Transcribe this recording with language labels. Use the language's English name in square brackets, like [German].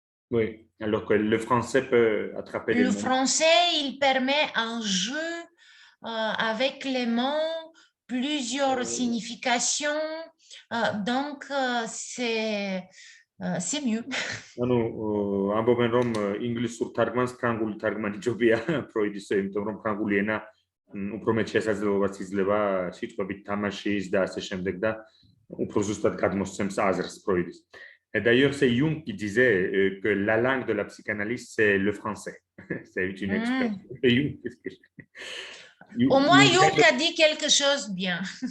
[French] Oui, alors que le français peut attraper les Le mots. français, il permet un jeu avec les mots, plusieurs significations, donc c'est mieux. [Georgian] ანუ ამბობენ რომ ინგლისურ თარგმანს ფრანგული თარგმანი ჯობია ფროიდისო, იმიტომ რომ ფრანგული ენა უფრო მეტ შესაძლებლობას იძლევა სიტყვებით თამაშის და ასე შემდეგ და უფრო ზუსტად გადმოსცემს აზრს ფროიდის. [French] Et d'ailleurs, c'est Jung qui disait que la langue de la psychanalyse, c'est le français. C'est une expression de Jung. Au moins, Jung a dit quelque chose de bien.